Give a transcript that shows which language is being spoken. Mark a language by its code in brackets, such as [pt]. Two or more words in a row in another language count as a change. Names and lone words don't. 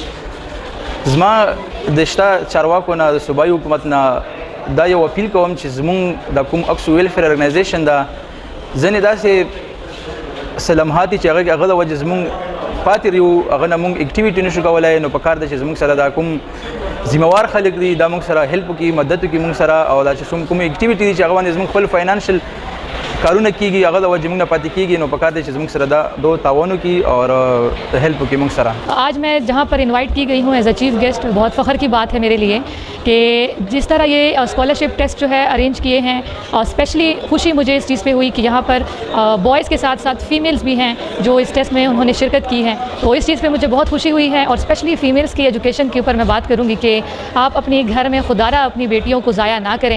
[ps] زما د شته چارواکو نه د صوبایي حکومت نه دا یو اپیل کوم چې زموږ د کوم اکسو ویلفیر ارګنایزیشن دا ځینې داسې لمحات چې هغه د وجې زموږ پاتې یو هغه نه موږ اکټیویټي نشو کولی. نو په کار ده چې زموږ سره دا کوم ذمہوار خلک دي دا موږ سره هیلپ وکړي، مدد وکړي موږ سره، او دا چې کوم اکټیویټي دي چې هغه باندې زموږ خپل فاینانشل کارونه کیږي هغه د وجې موږ نه پاتې کیږي. نو په کار دی چې زموږ سره دا دو تعاون وکړي اور هیلپ وکړي موږ سره. [hi] आज मैं जहाँ पर इनवाइट की गई हूँ [en] as a chief guest, [hi] बहुत फ़ख्र की बात है मेरे लिए कि जिस तरह ये [en] scholarship test [hi] जो है अरेंज किए हैं, और स्पेशली खुशी मुझे इस चीज़ पे हुई कि यहाँ पर बॉयज़ के साथ साथ फ़ीमेल्स भी हैं जो इस टेस्ट में उन्होंने शिरकत की है. तो इस चीज़ पे मुझे बहुत खुशी हुई है. और स्पेशली फ़ीमेल्स की एजुकेशन के ऊपर मैं बात करूँगी कि आप अपनी घर में खुदारा अपनी बेटियों को ज़ाया ना करें.